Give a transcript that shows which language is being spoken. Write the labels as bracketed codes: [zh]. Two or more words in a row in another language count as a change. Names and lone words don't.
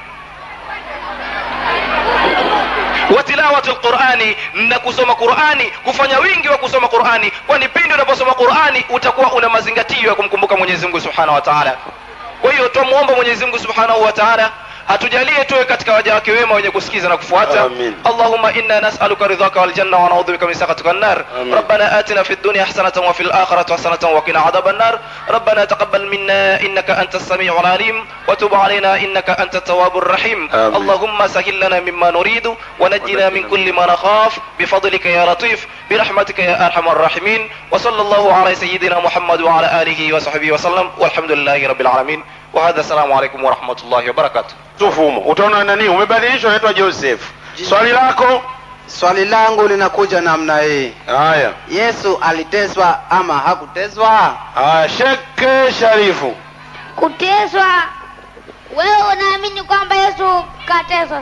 [ar] وتلاوة القرآن, [sw] na kusoma Qur'ani, kufanya wingi wa kusoma Qur'ani, kwani pindi unaposoma Qur'ani utakuwa una mazingatio ya kumkumbuka Mwenyezi Mungu [ar] سبحانه وتعالى. [sw] Kwa hiyo tumuombe Mwenyezi Mungu [ar] سبحانه وتعالى [sw] atujalie tuwe katika waja wake wema wenye kusikiza na kufuata. [ar] اللهم إنا نسألك رضاك والجنة ونعوذ بك من سخطك والنار. ربنا آتنا في الدنيا حسنة وفي الآخرة حسنة وقنا عذاب النار. ربنا تقبل منا إنك أنت السميع العليم وتب علينا إنك أنت التواب الرحيم. اللهم سهل لنا مما نريد ونجنا من كل ما نخاف بفضلك يا لطيف برحمتك يا أرحم الراحمين. وصلى الله على سيدنا محمد وعلى آله وصحبه وسلم والحمد لله رب العالمين. وهذا السلام عليكم ورحمة الله وبركاته. [sw] Tufumo utaona nani umebadilishwa, naitwa Joseph. Swali lako? Swali langu linakuja namna hii. Haya, Yesu aliteswa ama hakuteswa? haya, Sheikh Sharifu. Kuteswa. Wewe unaamini kwamba Yesu kateswa?